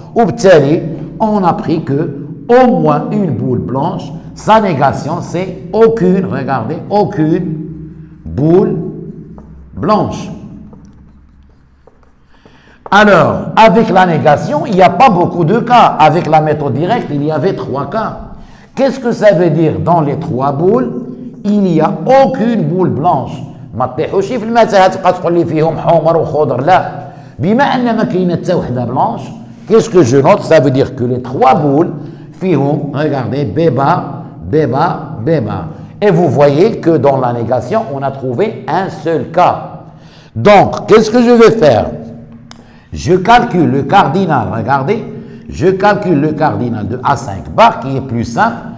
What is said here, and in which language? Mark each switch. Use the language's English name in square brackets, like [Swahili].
[French] Ou on a pris que au moins une boule blanche, sa négation, c'est aucune, regardez, aucune boule blanche. Alors, avec la négation, il n'y a pas beaucoup de cas. Avec la méthode directe, il y avait 3 cas. Qu'est-ce que ça veut dire dans les 3 boules? il n'y a aucune boule blanche. [Arabic] ما تطيحوش في المتاهه تبقى تقول لي فيهم حمر وخضر لا. بما ان ما كاينه حتى وحده بلانش, [French] qu'est-ce que je note? Ça veut dire que les trois boules font, regardez, béba, béba, béba. Et vous voyez que dans la négation, on a trouvé un seul cas. Donc, qu'est-ce que je vais faire? Je calcule le cardinal, regardez, je calcule le cardinal de A5 bar qui est plus simple.